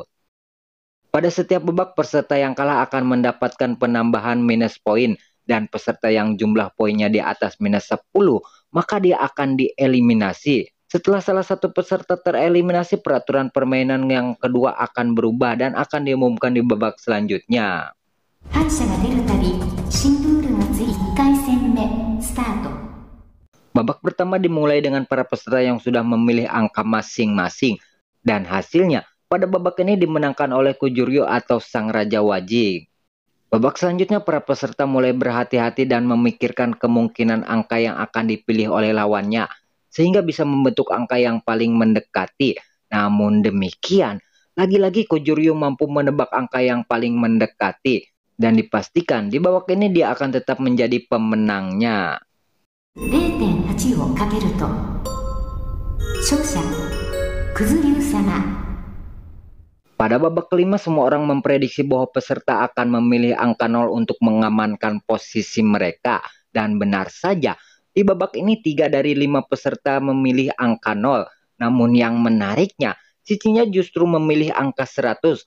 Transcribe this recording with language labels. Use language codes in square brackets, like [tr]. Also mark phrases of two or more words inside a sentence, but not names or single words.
[id] Pada setiap babak, peserta yang kalah akan mendapatkan penambahan minus poin, dan peserta yang jumlah poinnya di atas minus 10, maka dia akan dieliminasi. Setelah salah satu peserta tereliminasi, peraturan permainan yang kedua akan berubah dan akan diumumkan di babak selanjutnya. [ja] 敗者が出るたび新ルールがつい1回戦目スタート。 [id] Babak pertama dimulai dengan para peserta yang sudah memilih angka masing-masing, dan hasilnya pada babak ini dimenangkan oleh Kujuryu atau sang Raja Wajik. Babak selanjutnya para peserta mulai berhati-hati dan memikirkan kemungkinan angka yang akan dipilih oleh lawannya, sehingga bisa membentuk angka yang paling mendekati. Namun demikian, lagi-lagi Kujuryu mampu menebak angka yang paling mendekati. Dan dipastikan di babak ini dia akan tetap menjadi pemenangnya. [ja] 0.8 をかけると勝者くずりゅう様。 [id] Pada babak kelima, semua orang memprediksi bahwa peserta akan memilih angka 0 untuk mengamankan posisi mereka. Dan benar saja, di babak ini 3 dari 5 peserta memilih angka 0. Namun yang menariknya, Cicinya justru memilih angka 100.